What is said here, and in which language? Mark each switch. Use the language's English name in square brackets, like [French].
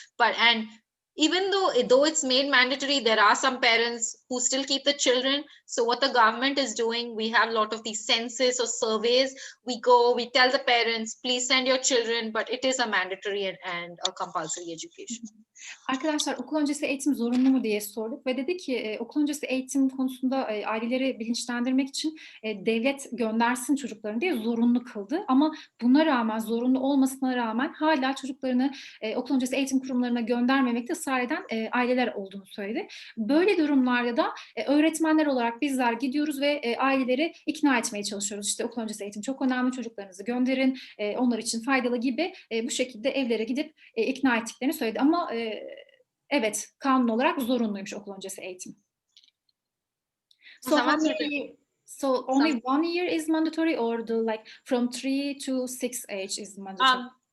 [English] And even though it's made mandatory, there are some parents who still keep the children. So what the government is doing, we have a lot of these census or surveys. We tell the parents, please send your children, but it is a mandatory and a compulsory education. [Turkish] Arkadaşlar okul öncesi eğitim zorunlu mu diye sorduk ve dedi ki okul öncesi eğitim konusunda aileleri bilinçlendirmek için devlet göndersin çocuklarını diye zorunlu kıldı. Ama buna rağmen, zorunlu olmasına rağmen hala çocuklarını okul öncesi eğitim kurumlarına göndermemekte ısrar eden aileler olduğunu söyledi. Böyle durumlarda da öğretmenler olarak bizler gidiyoruz ve aileleri ikna etmeye çalışıyoruz. İşte okul öncesi eğitim çok önemli, çocuklarınızı gönderin, onlar için faydalı gibi bu şekilde evlere gidip ikna ettiklerini söyledi. Ama evet, kanun olarak zorunluymuş okul öncesi eğitim. [English] So only 1 year is mandatory, or like from 3 to 6 age is mandatory?